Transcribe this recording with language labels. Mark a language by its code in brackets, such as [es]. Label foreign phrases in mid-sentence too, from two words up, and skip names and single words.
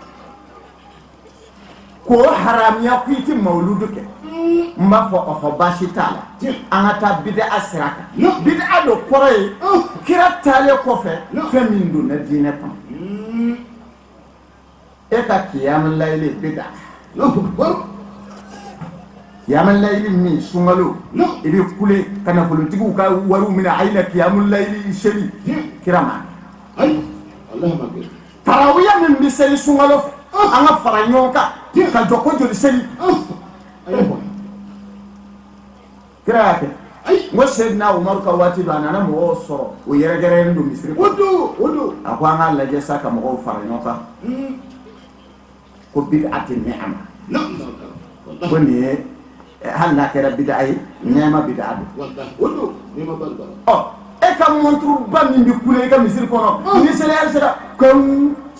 [bm] k'o haramiya ko i tɛ mawuludu kɛ n b'a fɔ ɔhɔ baasi t'a la an ka taa bid'a sira kan bid'a don kɔrɔ ye kira taalen kɔfɛ fɛn min donna diinɛ kɔnɔ e ka [ar] قيام الليل [bm] bid'a [ar] قيام الليل [bm] min sunkalo i bɛ kule ka nafolotigiw ka wariw minɛ a yi na [ar] قيام الليل [bm] seli kira ma tarawiya min bɛ seli sunkalo fɛ an ka fara ɲɔgɔn kan ka jɔ ko joli seli kira y'a kɛ n ko Seydina Umaru ka waati dɔ a nana mɔgɔw sɔrɔ o yɛrɛgɛrɛlen don misiri kɔnɔ a ko an k'a lajɛ sa ka mɔgɔw fara ɲɔgɔn kan ko bid'a tɛ nɛɛma ko nin ye hali n'a kɛra bid'a ye nɛɛma bid'a don ɔ e ka monturuba min bɛ kule i ka misiri kɔnɔ ni seliya sera kɔn